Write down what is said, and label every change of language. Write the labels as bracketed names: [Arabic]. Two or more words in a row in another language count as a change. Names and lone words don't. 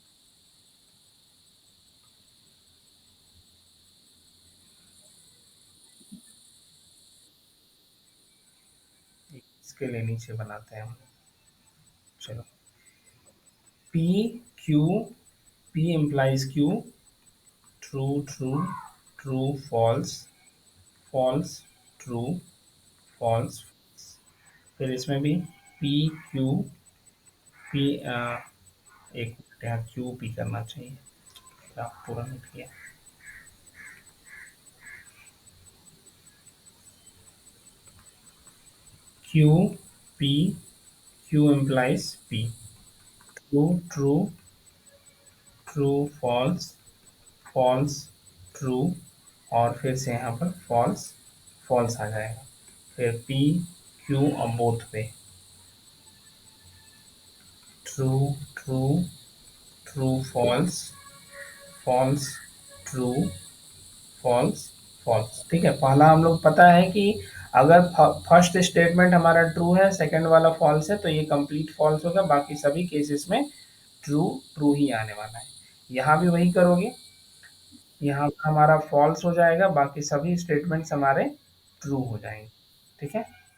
[Hindi] इसके लिए नीचे बनाते हैं हम। चलो, P Q, [English] P implies Q, true true, true false, false true, false। [Hindi] फिर इसमें भी P Q P, एक मिनट, यहाँ Q P करना चाहिए, आप पूरा नहीं किया। [English] Q P, Q implies P, true true, true false, false true, [Hindi] और फिर से यहाँ पर [English] false false [Hindi] आ जाएगा। फिर P Q और बोथ पे [English] true true, true false, false true, false false, [Hindi] ठीक है। पहला हम लोग पता है कि अगर [English] first statement [Hindi] हमारा ट्रू है, सेकंड वाला फॉल्स है, तो ये [English] complete false [Hindi] होगा, बाकी सभी केसेस में [English] true true [Hindi] ही आने वाला है। यहाँ भी वही करोगे, यहाँ हमारा फॉल्स हो जाएगा, बाकी सभी स्टेटमेंट्स हमारे ट्रू हो जाएंगे, ठीक है।